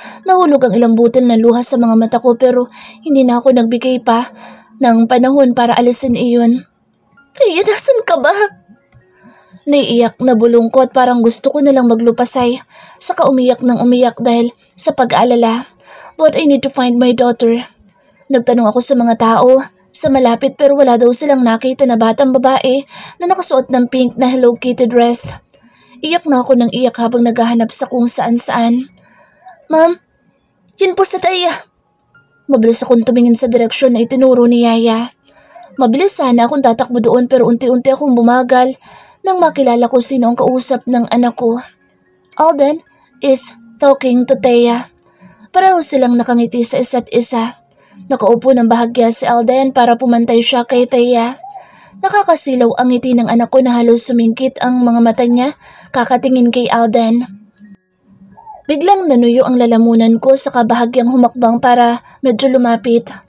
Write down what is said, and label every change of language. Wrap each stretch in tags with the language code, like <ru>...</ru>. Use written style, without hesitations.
<tl>Nahulog ang ilang butil na luha sa mga mata ko pero hindi na ako nagbigay pa ng panahon para alisin iyon. Thea, nasan ka ba? Naiiyak na bulong ko at parang gusto ko nalang maglupasay. Saka umiyak ng umiyak dahil sa pag-aalala.</tl> <en>But I need to find my daughter.</en> <tl>Nagtanong ako sa mga tao sa malapit pero wala daw silang nakita na batang babae na nakasuot ng pink na Hello Kitty dress. Iyak na ako ng iyak habang naghahanap sa kung saan-saan. Ma'am, yun po sa Thea. Mabilis akong tumingin sa direksyon na itinuro ni Yaya. Mabilis sana akong tatakbo doon pero unti-unti akong bumagal nang makilala ko sino ang kausap ng anak ko.</tl> <en>Alden is talking to Thea.</en> <tl>Pareho silang nakangiti sa isa't isa. Nakaupo ng bahagya si Alden para pumantay siya kay Thea. Nakakasilaw ang ngiti ng anak ko na halos sumingkit ang mga mata niya kakatingin kay Alden. Biglang nanuyo ang lalamunan ko sa kabahagyang humakbang para medyo lumapit.</tl>